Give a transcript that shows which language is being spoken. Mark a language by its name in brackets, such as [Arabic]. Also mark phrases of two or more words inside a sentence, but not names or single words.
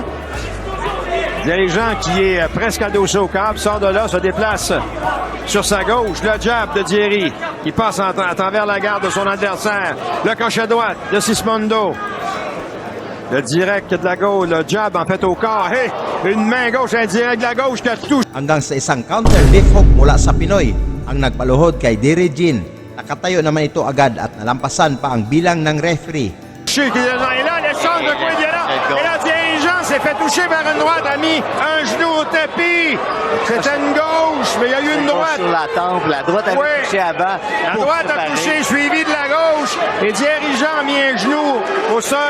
[French] Dirigeant qui est presque adossé au câble, sort de là, se déplace sur sa gauche. Le jab de Thierry qui passe à travers la garde de son adversaire. Le crochet droite de Sismondo. Le direct de la gauche, le jab en fait au corps. Hey, une main gauche, un direct de la gauche qui touche. [Filipino] Hanggang sa isang [English] counter left hook [Filipino] mula sa Pinoy ang nagpaluhod kay Derry Jean. Nakatayo naman ito agad at nalampasan pa ang bilang ng referee. [French] Et là, l'échange de coups violents. Et là, dirigeant s'est fait toucher vers une droite, a mis un genou au tapis. C'était une gauche, mais il y a eu une droite. Sur la tempe, la droite a touché avant. La droite a touché, suivi de la gauche. Et dirigeant a mis un genou au sol.